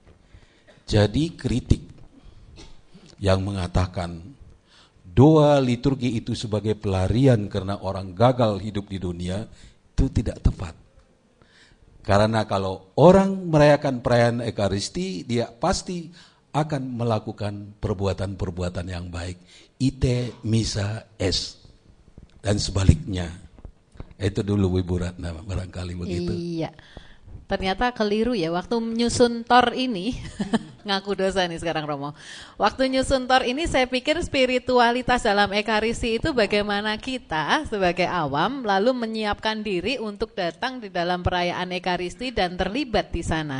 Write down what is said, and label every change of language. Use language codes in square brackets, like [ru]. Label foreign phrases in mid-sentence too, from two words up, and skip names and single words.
[id] Jadi kritik yang mengatakan doa liturgi itu sebagai pelarian karena orang gagal hidup di dunia, itu tidak tepat. Karena kalau orang merayakan perayaan Ekaristi, dia pasti akan melakukan perbuatan-perbuatan yang baik. [la] Ite missa est. [id] Dan sebaliknya. Itu dulu Ibu Ratna, barangkali begitu. Iya. Ternyata keliru ya, waktu nyusun tor ini, ngaku dosa nih sekarang Romo. Waktu nyusun tor ini saya pikir spiritualitas dalam Ekaristi itu bagaimana kita sebagai awam lalu menyiapkan diri untuk datang di dalam perayaan Ekaristi dan terlibat di sana.